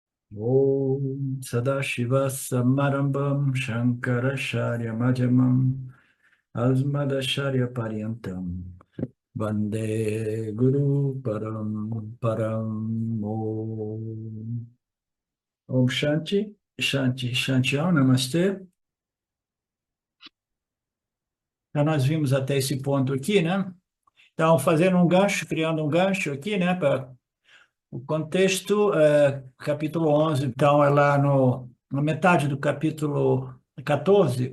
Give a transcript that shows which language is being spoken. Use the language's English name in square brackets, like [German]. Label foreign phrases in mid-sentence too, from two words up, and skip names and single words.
[Sanskrit] ॐ सदाशिव समारम्भां शङ्कराचार्य मध्यमाम् अस्मदाचार्य पर्यन्तां वन्दे गुरु परम् परम् ॐ ॐ शान्ति शान्ति शान्ति ॐ नमस्ते. [Portuguese] Então, nós vimos até esse ponto aqui, né? Então, fazendo um gancho, criando um gancho aqui, né? Para o contexto, capítulo 11, então, é lá na metade do capítulo 14.